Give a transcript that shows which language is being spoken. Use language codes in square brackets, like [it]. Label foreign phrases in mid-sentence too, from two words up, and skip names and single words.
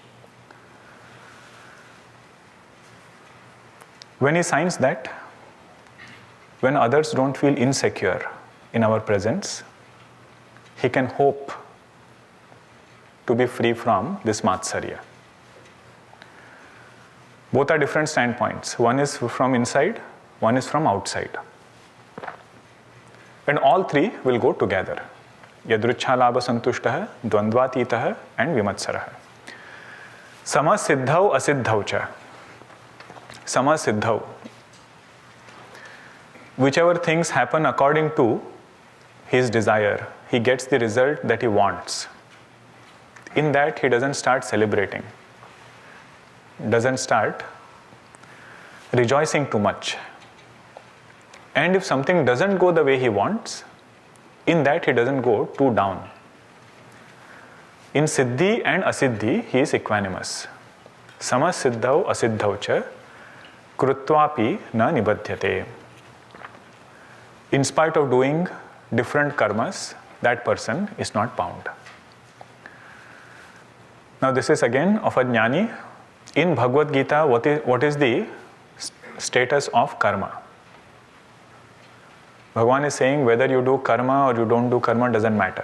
[en] When he signs that, when others don't feel insecure in our presence, he can hope to be free from this matsarya. Both are different standpoints. One is from inside, one is from outside. And all three will go together. [sa] यदृच्छा लाभ सन्तुष्टः, द्वन्द्वातीतः, and विमत्सरः. समः सिद्धौ असिद्धौ च. समः सिद्धौ. [en] Whichever things happen according to his desire, he gets the result that he wants. In that, he doesn't start celebrating, doesn't start rejoicing too much. And if something doesn't go the way he wants, in that he doesn't go too down. In siddhi and asiddhi, he is equanimous. [sa] समः सिद्धौ असिद्धौ च कृत्वापि न निबध्यते. [en] In spite of doing different karmas, that person is not bound. Now this is again of a Jnani. In Bhagavad Geeta, what is the status of karma? Bhagavan is saying whether you do karma or you don't do karma doesn't matter.